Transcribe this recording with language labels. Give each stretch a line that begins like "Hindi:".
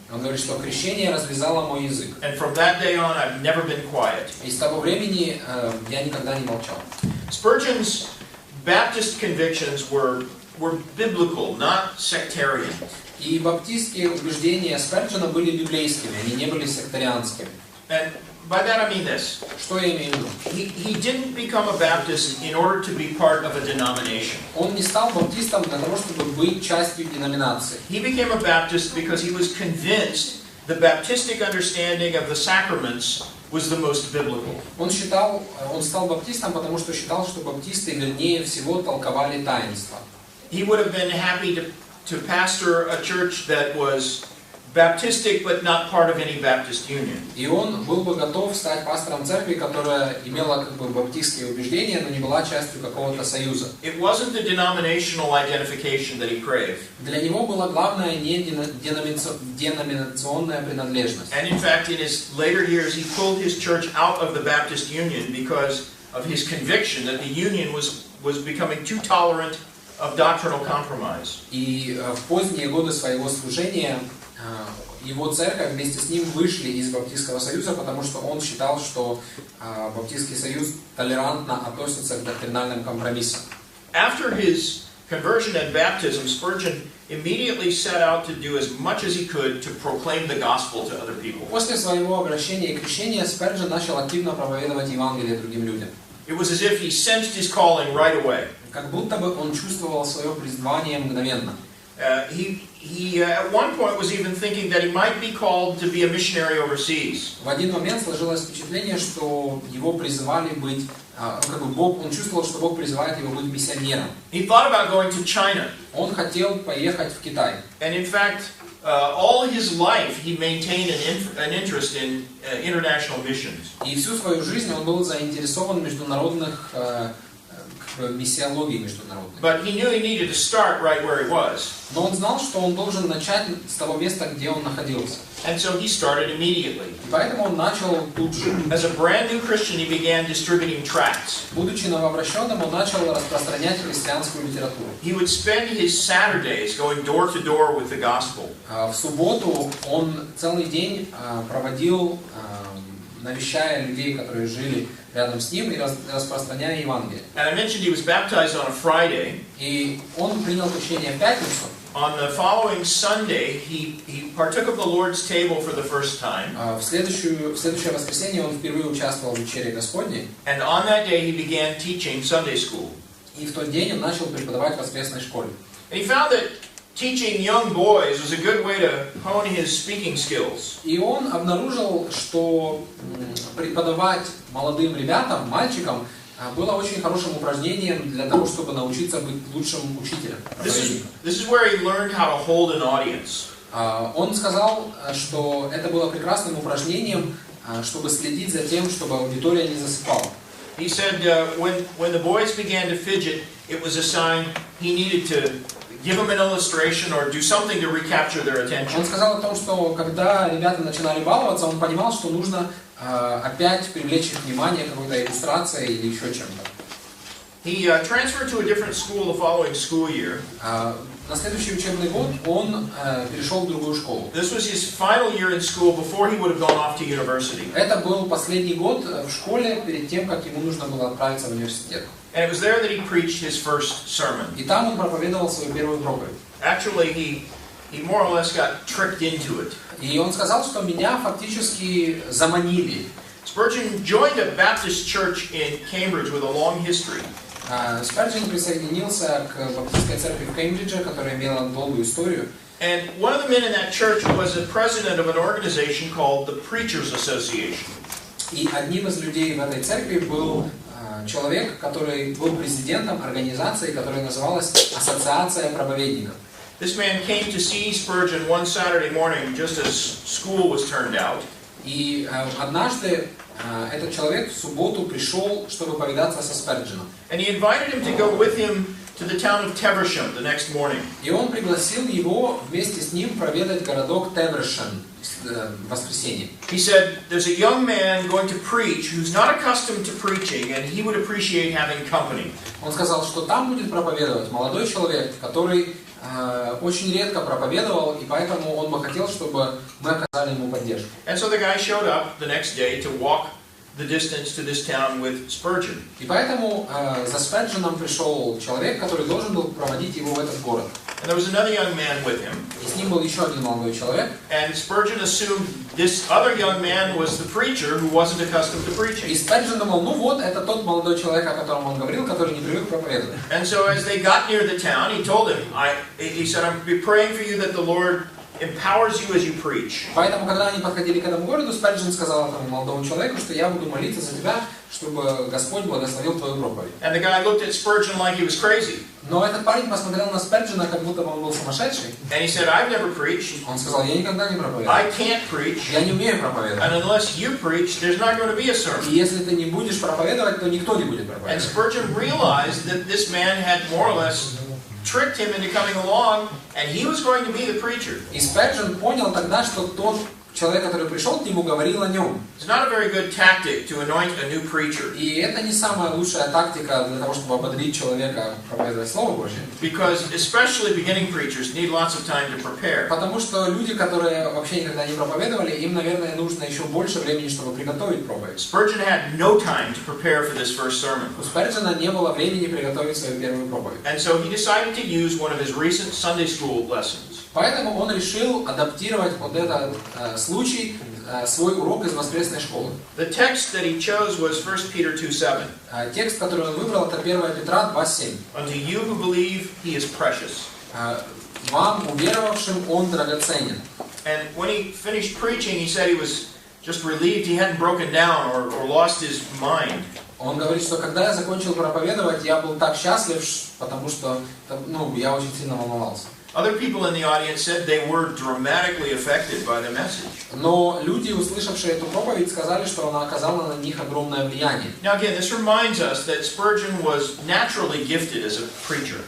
Russian: Он говорит, что крещение развязало мой язык.
English: And from that day on, I've never been quiet.
Russian: И с того времени я никогда не молчал.
English: Spurgeon's Baptist convictions were biblical, not sectarian.
Russian: И баптистские убеждения Спurgeона были библейскими, они не были сектарианскими.
English: And By that I mean this.
Russian: Что я имею в виду?
English: He didn't become a Baptist in order to be part of a denomination.
Russian: Он не стал баптистом для того, чтобы быть частью деноминации.
English: He became a Baptist because he was convinced the Baptistic understanding of the sacraments was the most biblical.
Russian: Он стал баптистом, потому что считал, что баптисты вернее всего толковали таинства.
English: He would have been happy to pastor a church that was Baptistic, but not part of any Baptist union.
Russian: И он был бы готов стать пастором церкви, которая имела как бы баптистские убеждения, но не была частью какого-то союза.
English: It wasn't the denominational identification that he craved.
Russian: Для него было главное не деноминационная принадлежность.
English: And in fact, in his later years, he pulled his church out of the Baptist Union because of his conviction that the union was becoming too tolerant of doctrinal compromise.
Russian: И в поздние годы своего служения его церковь вместе с ним вышли из Баптистского союза, потому что он считал, что Баптистский союз толерантно относится к доктринальным компромиссам.
English: After his conversion and baptism, Spurgeon immediately set out to do as much as he could to proclaim the gospel to other people.
Russian: После своего обращения и крещения Спurgeon начал активно проповедовать Евангелие другим людям.
English: It was as if he sensed his calling right away.
Russian: Как будто бы он чувствовал свое призвание мгновенно.
English: He at one point was even thinking that he might be called to be a missionary overseas.
Russian: В один момент сложилось впечатление, что его призывали быть, он чувствовал, что Бог призывает его быть миссионером.
English: He thought about going to China.
Russian: Он хотел поехать в Китай.
English: And in fact, all his life he maintained an interest in international missions.
Russian: И всю свою жизнь он был заинтересован в международных миссиологии международной.
English: But he knew he needed to start right where he was.
Russian: Но он знал, что он должен начать с того места, где он находился.
English: And so he started immediately.
Russian: И поэтому он начал тут же.
English: As a brand new Christian, he began distributing tracts.
Russian: Будучи новообращенным, он начал распространять христианскую литературу.
English: He would spend his Saturdays going door to door with the gospel.
Russian: В субботу он целый день проводил, навещая людей, которые жили рядом с ним, и распространяя Евангелие.
English: And I mentioned he was baptized on a Friday.
Russian: И он принял крещение в пятницу.
English: On the following Sunday, he partook of the Lord's table for the first time.
Russian: В следующее воскресенье он впервые участвовал в вечере Господней.
English: And on that day, he began teaching Sunday school.
Russian: И в тот день он начал преподавать в воскресной школе.
English: And he found that teaching young boys was a good way to hone his speaking skills.
Russian: И он обнаружил, что преподавать молодым ребятам, мальчикам, было очень хорошим упражнением для того, чтобы научиться быть лучшим учителем.
English: This is where he learned how to hold an audience.
Russian: Он сказал, что это было прекрасным упражнением, чтобы следить за тем, чтобы аудитория не засыпала.
English: He said when the boys began to fidget, it was a sign he needed to give them an illustration or do something to recapture their attention.
Russian: Он сказал о том, что когда ребята начинали баловаться, он понимал, что нужно опять привлечь их внимание какой-то иллюстрацией или еще чем-то.
English: He transferred to a different school the following school year.
Russian: На следующий учебный год он перешел в другую школу.
English: This was his final year in school before he would have gone off to university.
Russian: Это был последний год в школе перед тем, как ему нужно было отправиться в университет.
English: And it was there that he preached his first sermon.
Russian: И там он проповедовал свою первую проповедь.
English: Actually, he more or less got tricked into it.
Russian: И он сказал, что меня фактически заманили.
English: Spurgeon joined a Baptist church in Cambridge with a long history.
Russian: Спurgeon присоединился к баптистской церкви в Кембридже, которая имела долгую историю.
English: And one of the men in that church was the president of an organization called the Preachers Association.
Russian: И одним из людей в этой церкви был человек, который был президентом организации, которая называлась Ассоциация проповедников.
English: This man came to see Spurgeon one Saturday morning just as school was turned out.
Russian: И однажды этот человек в субботу пришел, чтобы повидаться со Спurgeoном.
English: And he invited him to go with him to the town of Teversham the next morning.
Russian: И он пригласил его вместе с ним проведать городок Тевершем в воскресенье.
English: He said, there's a young man going to preach who's not accustomed to preaching, and he would appreciate having company.
Russian: Он сказал, что там будет проповедовать молодой человек, который очень редко проповедовал, и поэтому он бы хотел, чтобы мы оказали ему поддержку.
English: And so the guy showed up the next day to walk the distance to this town with Spurgeon.
Russian: И поэтому за Спurgeoном пришел человек, который должен был проводить его в этот город.
English: And there was another young man with him.
Russian: И с ним был еще один молодой человек.
English: And Spurgeon assumed this other young man was the preacher who wasn't accustomed to
Russian: И
English: preaching.
Russian: Спurgeon думал, ну вот, это тот молодой человек, о котором он говорил, который не привык проповедовать.
English: And so as they got near the town, he told him, he said, I'm praying for you that the Lord empowers you as you preach.
Russian: Поэтому, когда они подходили к этому городу, Спurgeon сказал этому молодому человеку, что я буду молиться за тебя, чтобы Господь благословил твою проповедь.
English: And the guy looked at Spurgeon like he was crazy.
Russian: Но этот парень посмотрел на Спurgeона, как будто он был сумасшедший.
English: And he said, I've never preached.
Russian: Он сказал, я никогда не проповедую.
English: I can't preach.
Russian: Я не умею проповедовать.
English: And unless you preach, there's not going to be a sermon.
Russian: И если ты не будешь проповедовать, то никто не будет проповедовать.
English: Spurgeon realized that this man had more or less tricked him into coming along, and he was going to be the preacher.
Russian: И Спurgeon понял тогда, что тот человек, который пришел к нему, говорил о нем.
English: It's not a very good tactic to anoint a new preacher.
Russian: И это не самая лучшая тактика для того, чтобы ободрить человека проповедовать Слово Божье.
English: Because especially beginning preachers need lots of time to prepare.
Russian: Потому что люди, которые вообще никогда не проповедовали, им, наверное, нужно еще больше времени, чтобы приготовить проповедь.
English: Spurgeon had no time to prepare for this first sermon.
Russian: У Спurgeона не было времени приготовить свою первую проповедь.
English: And so he decided to use one of his recent Sunday school lessons.
Russian: Поэтому он решил адаптировать вот этот случай, свой урок из воскресной школы.
English: The text that he chose was 1 Peter 2:7.
Russian: Текст, который он выбрал, это 1 Петра 2:7.
English: Unto you who believe, he is precious.
Russian: Вам, уверовавшим, он драгоценен.
English: And when he finished preaching, he said he was just relieved he hadn't broken down or lost his mind.
Russian: Он говорит, что когда я закончил проповедовать, я был так счастлив, потому что я очень сильно волновался.
English: Other people in the audience said they were dramatically affected by the message.
Russian: Но люди, услышавшие эту проповедь, сказали, что она оказала на них огромное влияние.
English: Now again, this reminds us that Spurgeon was naturally gifted as a preacher.